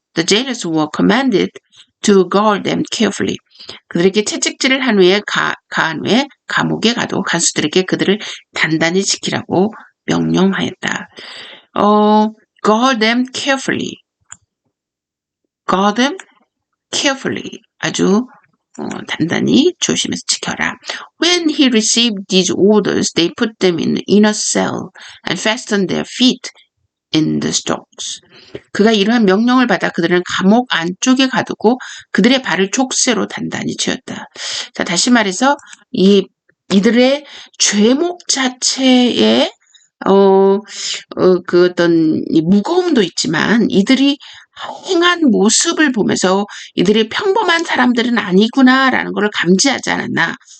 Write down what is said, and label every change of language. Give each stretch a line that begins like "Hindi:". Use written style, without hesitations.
English: The jailers were commanded to guard them carefully.
Korean: 그들에게 채찍질을 한 후에 가한 후에 감옥에 가도 간수들에게 그들을 단단히 지키라고 명령하였다.
English: Guard them carefully. Guard them carefully.
Korean: 아주 단단히 조심해서 지켜라.
English: When he received these orders, they put them in the inner cell and fastened their feet in the stocks.
Korean: 그가 이러한 명령을 받아 그들은 감옥 안쪽에 가두고 그들의 발을 족쇄로 단단히 채웠다. 자, 다시 말해서 이들의 죄목 자체에 그 어떤 무거움도 있지만 이들이 행한 모습을 보면서 이들이 평범한 사람들은 아니구나라는 걸 감지하지 않았나.